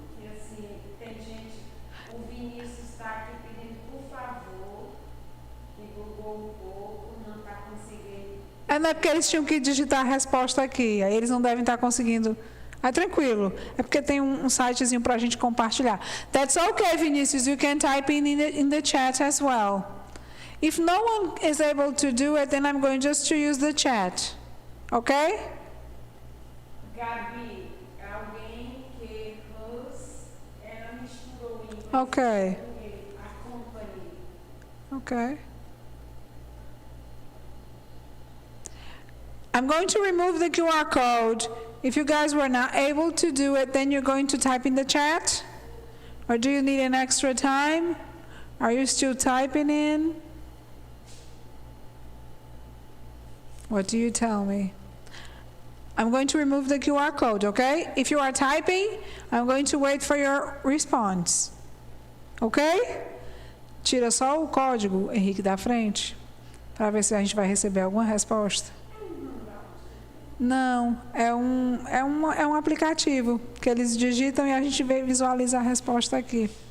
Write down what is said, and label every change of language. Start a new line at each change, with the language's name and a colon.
Portuguese: Que assim, tem gente, o Vinícius está aqui pedindo por favor, que Google um pouco, não está conseguindo. É, não é porque eles tinham que digitar a resposta aqui, aí eles não devem estar conseguindo. Ah, tranquilo, é porque tem um sitezinho para a gente compartilhar.
English: That's okay, Vinicius, you can type in the chat as well. If no one is able to do it, then I'm going just to use the chat. Okay?
Portuguese: Gabi, alguém que ela misturou o inglês
English: Okay.
Portuguese: com a company.
English: Okay. I'm going to remove the QR code. If you guys were not able to do it, then you're going to type in the chat? Or do you need an extra time? Are you still typing in? What do you tell me? I'm going to remove the QR code, okay? If you are typing, I'm going to wait for your response. Okay?
Portuguese: Tira só o código, Henrique, da frente, para ver se a gente vai receber alguma resposta. Não, é um aplicativo que eles digitam e a gente visualiza a resposta aqui.